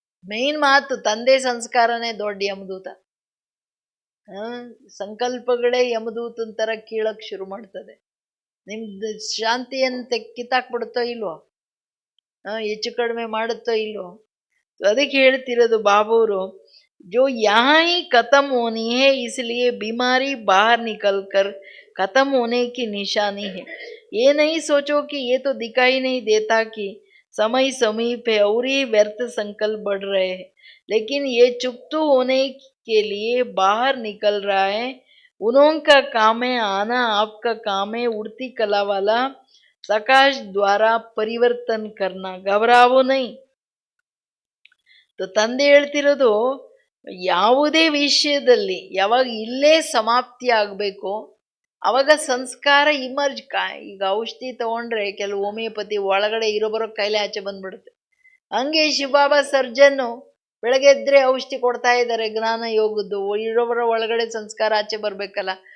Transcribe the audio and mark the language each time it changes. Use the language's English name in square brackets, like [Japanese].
[Kannada] Main ಮಾತು ತಂದೆ ಸಂಸ್ಕಾರನೇ ದೊಡ್ಡ ಯಮದೂತ. ಸಂಕಲ್ಪಗಳೇ ಯಮದೂತನ ಥರ ಕೀಳಕ್ಕೆ ಶುರು ಮಾಡ್ತದೆ. ನಿಮ್ದು ಶಾಂತಿಯನ್ನು ಕಿತ್ತಾಕ್ಬಿಡುತ್ತೋ ಇಲ್ವೋ, ಹೆಚ್ಚು ಕಡಿಮೆ ಮಾಡುತ್ತೋ ಇಲ್ವೋ. ಅದಕ್ಕೆ ಹೇಳ್ತಿರೋದು ಬಾಬೂರು, [Hindi] जो यहाँ ही खत्म होनी है, इसलिए बीमारी बाहर निकल कर खत्म होने की निशानी है. ये नहीं सोचो कि ये तो दिखाई नहीं देता कि समय समीप है और ये व्यर्थ संकल्प बढ़ रहे हैं, लेकिन ये चुप्त होने के लिए बाहर निकल रहा है. उनका काम है आना, आपका काम है उड़ती कला वाला प्रकाश द्वारा परिवर्तन करना, घबरावो नहीं. [Kannada] ತಂದೆ ಹೇಳ್ತಿರೋದು, ಯಾವುದೇ ವಿಷಯದಲ್ಲಿ ಯಾವಾಗ ಇಲ್ಲೇ ಸಮಾಪ್ತಿ ಆಗಬೇಕು ಅವಾಗ ಸಂಸ್ಕಾರ ಇಮರ್ಜ್. ಈಗ ಔಷಧಿ ತಗೊಂಡ್ರೆ ಕೆಲವು ಹೋಮಿಯೋಪತಿ ಒಳಗಡೆ ಬರೋ ಕೈಲೇ ಆಚೆ ಬಂದ್ಬಿಡುತ್ತೆ. ಹಂಗೆ ಶಿವಬಾಬಾ ಸರ್ಜನ್ನು ಬೆಳಗ್ಗೆ ಎದ್ರೆ ಔಷಧಿ ಕೊಡ್ತಾ ಇದ್ದಾರೆ ಜ್ಞಾನ ಯೋಗದ್ದು, ಬರೋ ಒಳಗಡೆ ಸಂಸ್ಕಾರ ಆಚೆ ಬರ್ಬೇಕಲ್ಲ.